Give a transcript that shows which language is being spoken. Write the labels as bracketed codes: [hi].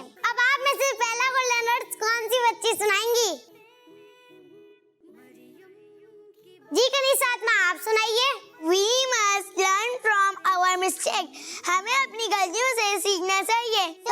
[hi] अब आप में से पहला गोल्डन वर्ड्स कौन सी बच्ची सुनाएंगी? जी कनीसात में आप सुनाइए। [en] We must learn from our mistake. [hi] हमें अपनी गलतियों से सीखना चाहिए।